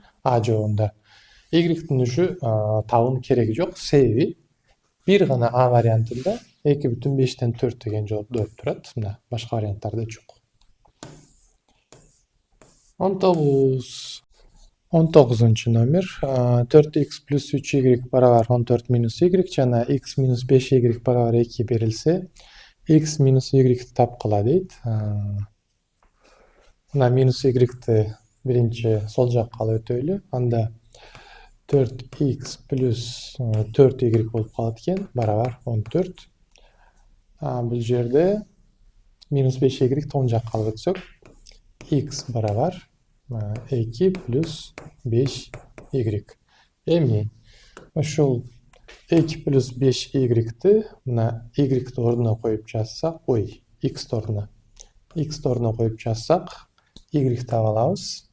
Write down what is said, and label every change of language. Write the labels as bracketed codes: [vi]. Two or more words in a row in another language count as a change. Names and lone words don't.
[ky] А жогунда y-тин уже табуунун кереги жок. Себеби бир гана А вариантында 2,5-тен 4 деген жооп болуп турат. Мына башка варианттарда жок. 19 номер. 4x plus 3y barabar 14 minus y жана x minus 5y barabar 2 берилсе, x minus y тапкыла дейт. Мына minus y биринчи сол жакка алып өтөлү. Анда 4x plus 4y болуп калат экен, барабар 14. Бул жерде minus 5y оң жакка алып өтсөк, x барабар 2 плюс 5y. Эми ошол 2 плюс 5y мына y ордуна коюп жазсак, x ордуна коюп жазсак, y таба алабыз.